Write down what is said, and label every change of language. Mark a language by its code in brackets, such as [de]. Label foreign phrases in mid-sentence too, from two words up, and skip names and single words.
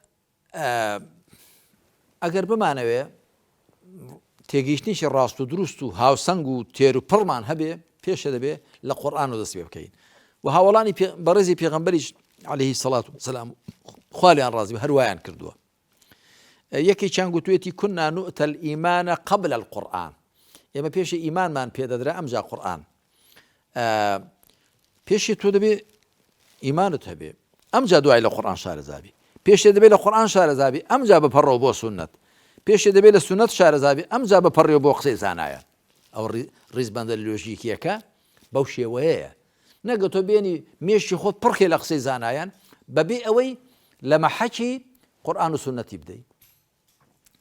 [ckb] ئەگەر بمانەوێ تێگەیشتنیشی ڕاست و دروست و هاوسەنگ و تێر و پڕمان هەبێ پێشە دەبێ لە قورئان و دەست پێ بکەین و هاوڵانی بەڕێزی پێغەمبەریش [ar] عەلەیهی سەڵات وسەلام [ckb] خوا لیان ڕازی هەروایان کردووە یەکێکیان گوتوێتی [ar] كنا نؤتى الإيمان قبل القرآن [ckb] ئێمە پێشی ئیمانمان پێدەدرا ئەمجا قورئان پێشی تۆ دەبێ ئیمانت هەبێ ئەمجا دوای لە قورئان شارەزابی پێشێ دەبێ لە قورئان شارەزابی ئەمجا بپەڕەوە بۆ سونەت پێشێ دەبێ لە سونەت شارەزابی ئەمجا بپەڕێەوە بۆ قسەی زانایان ئەو ڕیزبەندە لۆژیکیەکە بەو شێوەیەیە نەگە تۆ بێنی مێشی خۆت پڕخێ لە قسەی زانایان بەبێ ئەوەی لە مەحەکی قورئان و سونەتی بدەیت